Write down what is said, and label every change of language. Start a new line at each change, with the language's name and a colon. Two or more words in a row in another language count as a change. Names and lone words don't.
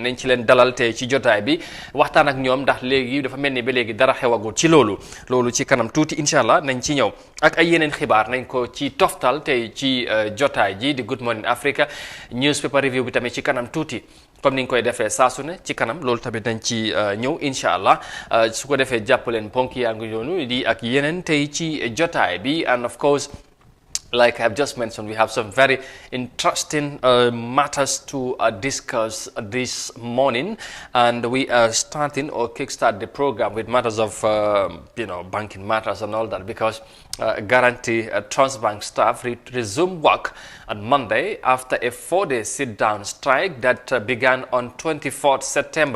Wolof: nañ ci leen dalal tey ci jotaay bi waxtaan ak ñoom ndax léegi dafa mel ni ba léegi dara xewagul ci loolu ci kanam tuuti incha allah nañ ci ñëw ak ay yeneen xibaar nañ ko ci toftal tey ci jotaay ji di Good Morning Africa newspaper review bi tamit ci kanam tuuti comme ni ñu koy defee saa su ne ci kanam loolu tamit nañ ci ñëw incha allah su ko defee jàpp leen ponk yaa ngi yoonu di ak yeneen tey ci jotaay bi
English: and of course like I've just mentioned, we have some very interesting matters to discuss this morning, and we are starting or kickstart the program with matters of, banking matters and all that, because Guaranty Trust Bank staff resumed work on Monday after a 4-day sit-down strike that began on 24th September.